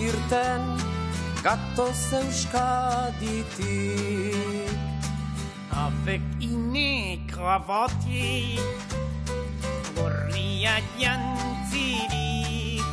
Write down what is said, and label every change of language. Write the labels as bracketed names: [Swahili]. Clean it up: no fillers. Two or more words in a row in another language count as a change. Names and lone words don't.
[Basque] zokirten, gatoz Euskaditik. [French] avec une cravate, [Basque] gorria jantzirik.